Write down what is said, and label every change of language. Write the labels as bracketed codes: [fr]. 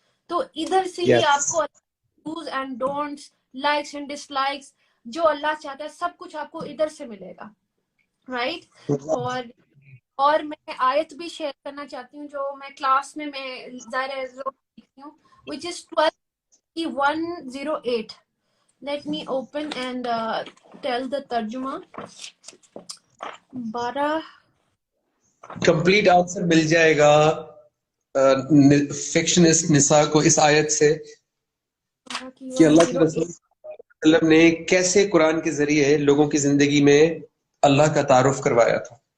[ur] تو ادھر سے ہی آپ کو dos and don'ts, likes and dish likes, جو اللہ چاہتا ہے سب کچھ آپ کو ادھر سے ملے گا، رائٹ. اور اور میں آیت بھی شیئر کرنا چاہتی ہوں جو میں کلاس میں ظاہر ہے لکھتی ہوں, [en] which is 12:108. Let me open and tell the ترجمہ. 12 [ur] کمپلیٹ آنسر مل جائے گا فکشنسٹ نساء کو اس آیت سے کہ اللہ کے رسول صلی اللہ علیہ وسلم نے کیسے قرآن کے ذریعے لوگوں کی زندگی میں اللہ کا تعارف کروایا تھا.